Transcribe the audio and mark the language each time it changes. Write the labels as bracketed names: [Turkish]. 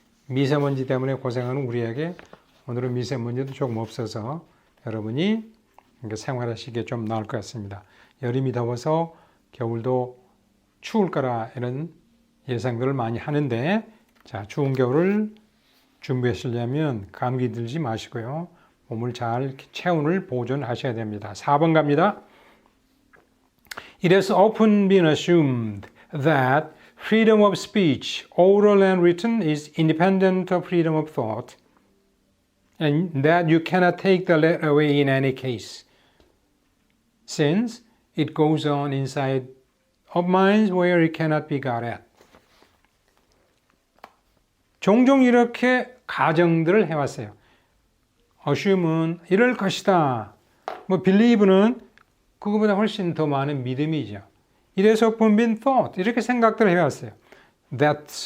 [Korean] 미세먼지 때문에 고생하는 우리에게 오늘은 미세먼지도 조금 없어서 여러분이 생활하시기에 좀 나을 것 같습니다. 여름이 더워서 겨울도 추울 거라 이런 예상들을 많이 하는데 자, 추운 겨울을 준비하시려면 감기 들지 마시고요. 몸을 잘 체온을 보존하셔야 됩니다. 4번 갑니다. [English] It has often been assumed that freedom of speech, oral and written, is independent of freedom of thought, and that you cannot take the latter away in any case, since it goes on inside of minds where it cannot be got at. [Korean] 종종 이렇게 가정들을 해왔어요. assume은 이럴 것이다. believe는 그거보다 훨씬 더 많은 믿음이죠. [English] It has often been thought. [Korean] 이렇게 생각들을 해왔어요. That